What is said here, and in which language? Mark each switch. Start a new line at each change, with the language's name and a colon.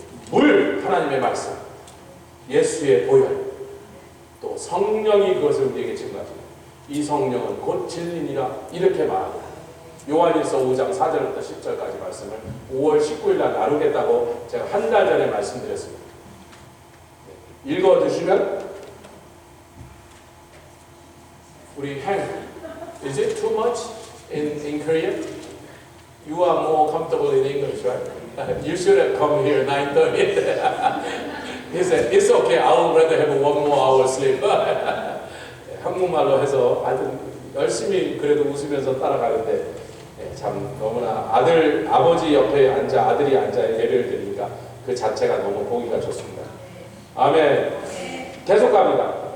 Korean: 물, 하나님의 말씀, 예수의 보혈, 또 성령이 그것을 우리에게 증거합니다. 이 성령은 곧 진리니라 이렇게 말하고, 요한일서 5장 4절부터 10절까지 말씀을 5월 19일 날 나누겠다고 제가 한 달 전에 말씀드렸습니다. 읽어주시면 우리
English: is it too much in Korean? You are more comfortable in English, right? You should have come here 9:30. He said, it's okay. I would rather have 1 more hour sleep.
Korean: 한국말로 해서 하여튼 열심히 그래도 웃으면서 따라가는데, 참 너무나 아버지 옆에 앉아 아들이 앉아 예배를 드리니까 그 자체가 너무 보기가 좋습니다. 아멘. 계속 갑니다.